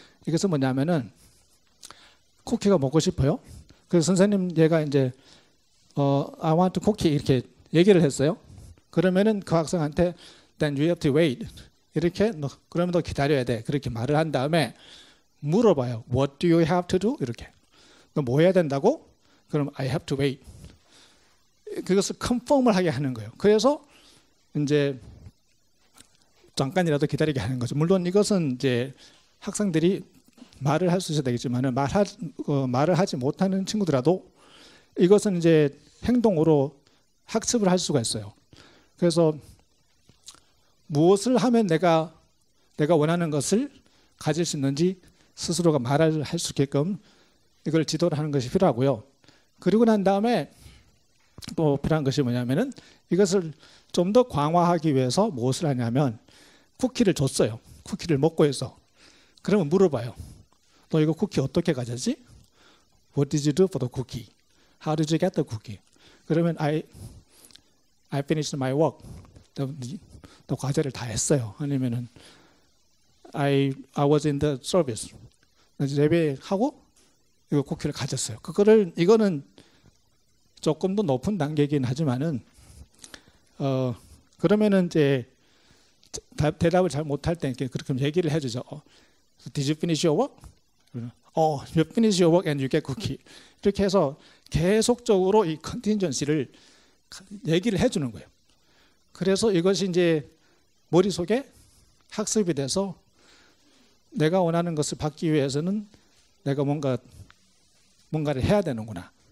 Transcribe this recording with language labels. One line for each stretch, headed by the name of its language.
Korean: 이것은 뭐냐면은 쿠키가 먹고 싶어요. 그래서 선생님 얘가 이제
English: I want cookie
Korean: 이렇게 얘기를 했어요. 그러면은 그 학생한테
English: then you have to wait
Korean: 이렇게 그러면 너 기다려야 돼 그렇게 말을 한 다음에 물어봐요.
English: What do you have to do?
Korean: 이렇게 너 뭐 해야 된다고? 그럼
English: I have to wait
Korean: 그것을 컨펌을 하게 하는 거예요. 그래서 이제 잠깐이라도 기다리게 하는 거죠. 물론 이것은 이제 학생들이 말을 할 수 있어야 되겠지만 말을 하지 못하는 친구들라도 이것은 이제 행동으로 학습을 할 수가 있어요. 그래서 무엇을 하면 내가 원하는 것을 가질 수 있는지 스스로가 말을 할 수 있게끔 이걸 지도를 하는 것이 필요하고요. 그리고 난 다음에 또 필요한 것이 뭐냐면은 이것을 좀 더 강화하기 위해서 무엇을 하냐면 쿠키를 줬어요. 쿠키를 먹고 해서 그러면 물어봐요. 너 이거 쿠키 어떻게 가졌지?
English: What did you do for the cookie? How did you get the cookie?
Korean: 그러면
English: I finished my work.
Korean: 너 과제를 다 했어요. 아니면은
English: I was in the service.
Korean: 예배하고 이거 쿠키를 가졌어요. 이거는 조금 더 높은 단계이긴 하지만은 그러면은 이제 대답을 잘 못할 때 그렇게 얘기를 해주죠.
English: Did you finish your work? You finish your work and you get cookie.
Korean: 이렇게 해서 계속적으로 이 컨틴전시를 얘기를 해주는 거예요. 그래서 이것이 이제 머릿속에 학습이 돼서 내가 원하는 것을 받기 위해서는 내가 뭔가를 해야 되는구나.